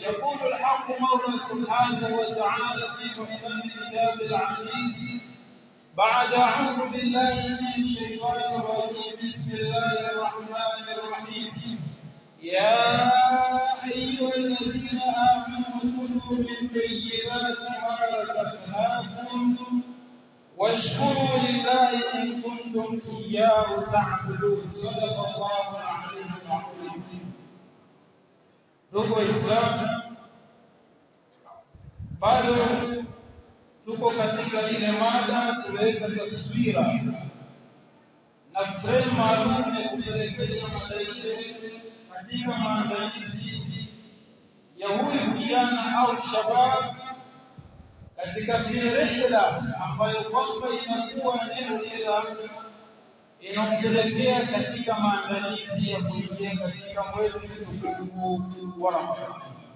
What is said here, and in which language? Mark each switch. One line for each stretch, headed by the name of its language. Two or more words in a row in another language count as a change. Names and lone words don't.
Arabic: يقول الحق مولى سبحانه وتعالى في محكم كتابه العزيز بعد أعوذ بالله من الشيطان الرجيم بسم الله الرحمن الرحيم يا أيها الذين آمنوا كلوا من طيبات ما رزقناكم واشكروا لله إن كنتم إياه تعبدون. صدق الله العلي العظيم.
Swahili: Ndugu Waislamu, bado tuko katika ile mada tuweka taswira na frame maalum ya kupelekesha mada ile katika maandalizi ya huyu kijana au shabab katika rihla ambayo kwamba inakuwa neno ila inampelekea katika maandalizi ya kuingia katika mwezi mtukufu wa Ramadhani.